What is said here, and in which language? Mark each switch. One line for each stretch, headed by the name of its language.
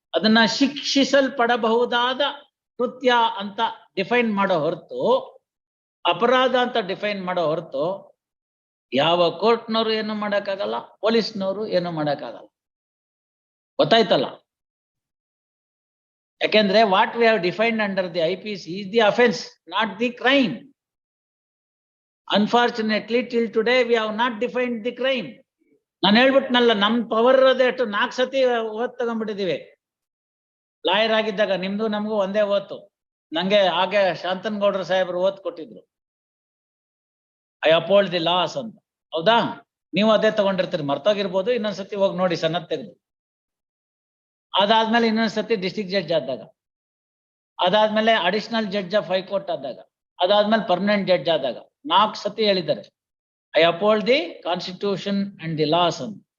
Kannada: ಅದನ್ನ ಶಿಕ್ಷಿಸಲ್ಪಡಬಹುದಾದ ಕೃತ್ಯ ಅಂತ ಡಿಫೈನ್ ಮಾಡೋ ಹೊರತು, ಅಪರಾಧ ಅಂತ ಡಿಫೈನ್ ಮಾಡೋ ಹೊರತು ಯಾವ ಕೋರ್ಟ್ನವರು ಏನು ಮಾಡಕ್ಕಾಗಲ್ಲ, ಪೊಲೀಸ್ನವರು ಏನು ಮಾಡಕ್ಕಾಗಲ್ಲ. ಗೊತ್ತಾಯ್ತಲ್ಲ?
English: ಯಾಕೆಂದ್ರೆ what we have defined under the IPC is the offense, not the crime. Unfortunately, till today we have not defined the crime.
Kannada: ನಾನು ಹೇಳ್ಬಿಟ್ನಲ್ಲ, ನಮ್ ಪವರ್ ಇರೋದೇ ಅಷ್ಟು 4 ಸತಿ ಓದ್ ತಗೊಂಡ್ಬಿಟ್ಟಿದೀವಿ. ಲಾಯರ್ ಆಗಿದ್ದಾಗ ನಿಮ್ದು ನಮಗೂ ಒಂದೇ ಓತು. ನಂಗೆ ಹಾಗೆ ಶಾಂತನಗೌಡ್ರ ಸಾಹೇಬರು ಓದ್ ಕೊಟ್ಟಿದ್ರು,
English: I upheld the laws
Kannada: ಅಂತ. ಹೌದಾ? ನೀವು ಅದೇ ತಗೊಂಡಿರ್ತೀರಿ, ಮರ್ತೋಗಿರ್ಬೋದು. ಇನ್ನೊಂದ್ಸತಿ ಹೋಗಿ ನೋಡಿ ಸನ್ನದ್ ತೆಗೆದು. ಅದಾದ್ಮೇಲೆ ಇನ್ನೊಂದ್ಸತಿ ಡಿಸ್ಟ್ರಿಕ್ಟ್ ಜಡ್ಜ್ ಆದಾಗ, ಅದಾದ್ಮೇಲೆ ಅಡಿಷನಲ್ ಜಡ್ಜ್ ಆಫ್ ಹೈಕೋರ್ಟ್ ಆದಾಗ, ಅದಾದ್ಮೇಲೆ ಪರ್ಮನೆಂಟ್ ಜಡ್ಜ್ ಆದಾಗ 4 ಸತಿ ಹೇಳಿದ್ದಾರೆ
English: I upheld the constitution and the laws
Kannada: ಅಂತ.